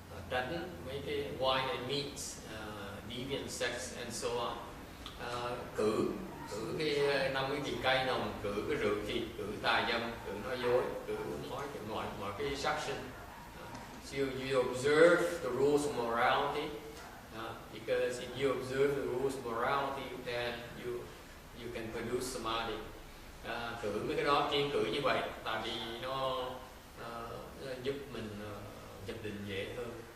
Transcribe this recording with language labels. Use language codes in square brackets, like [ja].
[vi] Tránh mấy cái [en] wine and meats, deviant sex and so on. [vi] Cử cái 5 cái vị cay nồng, cử cái rượu thịt, cử tà dâm, cử nói dối, cử nói mọi cái sát sinh. [en] So you observe the rules of morality, because if you observe the rules of morality, then you can produce samadhi. [vi] Cử mấy cái đó, kiêng cử như vậy, tại vì nó giúp mình nhập định dễ hơn.